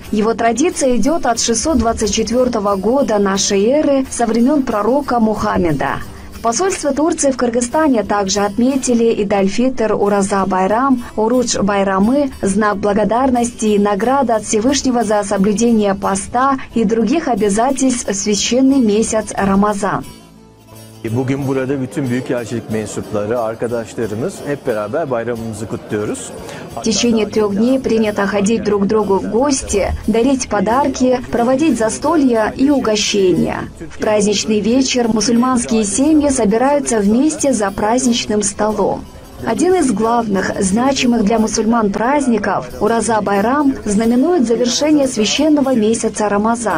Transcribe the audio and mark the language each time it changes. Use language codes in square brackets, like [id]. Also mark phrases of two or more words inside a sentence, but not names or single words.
[ru] Его традиция идет от 624 года нашей эры, со времен пророка Мухаммеда. В посольстве Турции в Кыргызстане также отметили Идаль-Фитр, Ураза-Байрам, Урудж-Байрамы, знак благодарности и награда от Всевышнего за соблюдение поста и других обязательств в священный месяц Рамазан. [tr] Bugün burada bütün büyükelçilik mensupları, arkadaşlarımız hep beraber bayramımızı kutluyoruz. [ru] В течение 3 дней принято ходить друг к другу в гости, дарить подарки, проводить застолья и угощения. В праздничный вечер мусульманские семьи собираются вместе за праздничным столом. Один из главных, значимых для мусульман праздников, Ураза-Байрам, знаменует завершение священного месяца Рамазан.